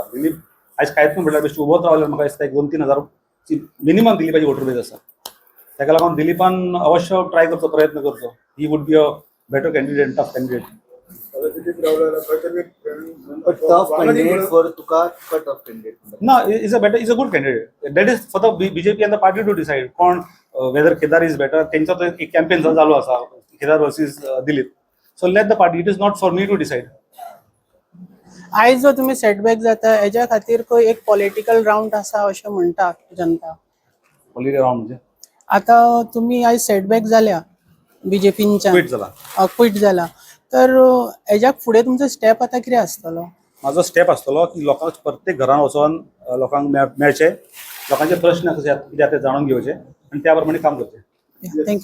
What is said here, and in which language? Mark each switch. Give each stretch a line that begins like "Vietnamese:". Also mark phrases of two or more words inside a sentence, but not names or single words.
Konkani: दिलीप आयज कांयच न्हू म्हणल्यार बेश्टी उबोच रावल्यार म्हाका दिसता 2-3 हजार मिनिमम दिलीपाची
English: voter base
Konkani: आसा. ताका लागून दिलीपान अवश्य ट्राय करचो, प्रयत्न करचो.
English: He would be a better candidate, tough candidate.
Konkani: दिलीप रावल्यार खंय तरी
English: tough candidate for तुका tough candidate. No, is a good candidate. That is for the BJP and the party to decide. Whether Kedar is better.
Konkani: त्यांचा तो एक कॅम्पेन चालू आसा, केदार वर्सेस दिलीप.
English: So let the party. It is not for me to decide.
Konkani: आयज जो तुम्ही सेटबॅक जाता हेच्या खातीर खंय एक
English: political round
Konkani: आसा अशें म्हणटा जनता.
English: Political round म्हणजे
Konkani: आता तुम्ही आयज सेटबॅक जाल्या बीजेपींच्या, quit जाला. क्विट जाला, तर हेच्या फुडें तुमचो स्टेप आता कितें आसतलो? माझो स्टेप आसतलो की लोकांक प्रत्येक घरान वचोन लोकांक मेळचे, लोकांचे प्रश्न कशे कितें ते जाणून घेवचे आनी त्या प्रमाणे काम करचें.